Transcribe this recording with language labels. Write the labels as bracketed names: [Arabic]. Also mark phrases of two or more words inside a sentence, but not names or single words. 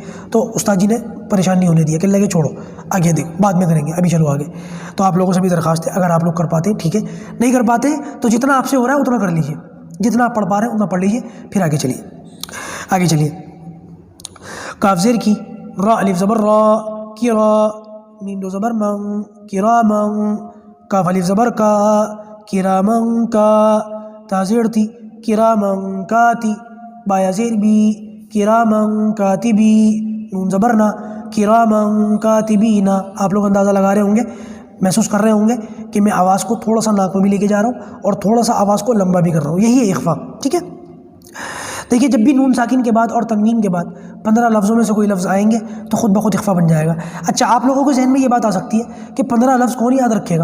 [Urdu] تو استاد جی نے پریشان نہیں ہونے دیا، کہنے لگے چھوڑو آگے دیکھ بعد میں کریں گے، ابھی چلو آگے. تو آپ لوگوں سے بھی درخواست ہے، اگر آپ لوگ کر پاتے ٹھیک ہے، نہیں کر پاتے تو جتنا آپ سے ہو رہا ہے اتنا کر لیجیے، جتنا آپ پڑھ پا رہے ہیں اتنا پڑھ لیجیے، پھر آگے چلیے. کاف زیر کی، را الف زبر را کی را، میم دو زبر من کی را من، کاف الف زبر کا کی را من کا، تا زیر تی کی را من کاتی، بایا زیر بی کی را من کاتبی، نون زبر نا کی را من کاتبینا. آپ لوگ اندازہ لگا رہے ہوں گے، محسوس کر رہے ہوں گے کہ میں آواز کو تھوڑا سا ناک میں بھی لے کے جا رہا ہوں اور تھوڑا سا آواز کو لمبا بھی کر رہا ہوں، یہی ہے اخفا. ٹھیک ہے، دیکھیے جب بھی نون ساکن کے بعد اور تنوین کے بعد 15 لفظوں میں سے کوئی لفظ آئیں گے تو خود بخود اخفا بن جائے گا. اچھا آپ لوگوں کے ذہن میں یہ بات آ سکتی ہے کہ 15 لفظ کون یاد رکھے گا؟